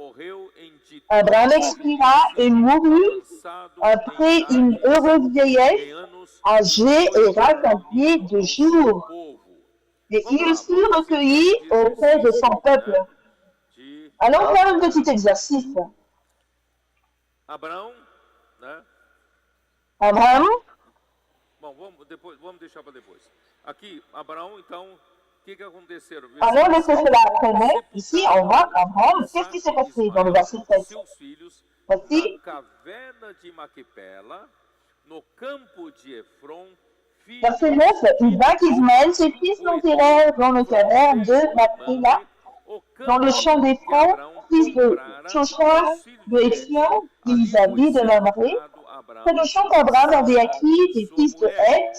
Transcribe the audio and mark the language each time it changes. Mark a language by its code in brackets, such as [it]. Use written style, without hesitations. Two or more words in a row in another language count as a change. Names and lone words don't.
[fr] Abraham expira et mourut après une heureuse vieillesse, âgé et rassasié de jours. Et il fut recueilli auprès de son peuple. Allons faire un petit exercice. [pt] Abraão, né? [fr] Abraham, [pt] Bom, vamos deixar para depois. Aqui, Abraão, então, o que aconteceu? [fr] allons laisser cela après. Ici, on voit Abraham. Qu'est-ce qui s'est passé dans le verset 7? [pt] Seus filhos [fr] Voici, [pt] na caverna de Maquipela, no campo de Efron, [fr] verset 9, Isaac et Ismaël, ses fils l'enterrèrent dans le caverne de Macpéla, dans le champ d'Éphron, fils de Chocha, de Étion, d'Isaïe, de Mamré. C'est le champ qu'Abraham avait acquis des fils de Heth.